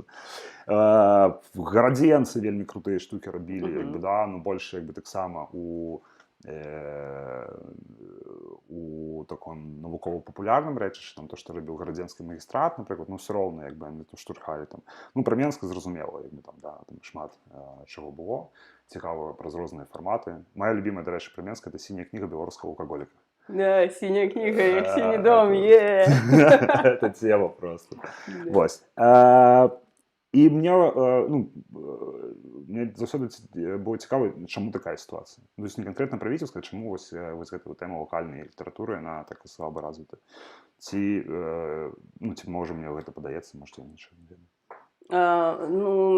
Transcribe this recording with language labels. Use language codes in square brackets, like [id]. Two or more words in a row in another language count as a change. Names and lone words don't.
[be] Гарадзенцы вельмі крутыя штукі рабілі, як бы, да, больш, як бы, таксама у таком навукова-папулярным рэчышчы, то, што рабіў гарадзенскі магістрат, напрыклад, ўсё роўна, як бы, штурхалі там. Пра Менск зразумела, як бы, там шмат чаго было, цікава праз розныя фарматы. Моя любімая, дарэчы, пра Менск — это сіняя кніга беларускага алкаголіка. Да, [ru] синяя книга, як синий дом, Это тема просто. [be] Вось. І мне заўсёды было цікава, чаму такая сітуацыя. [ru] То есть [be] не канкрэтна пра Віцебск, а чаму вось гэтая тэма локальнай літаратуры, яна так слаба развіта. Ці можа мне гэта падаецца, можа, я нічога не ведаю.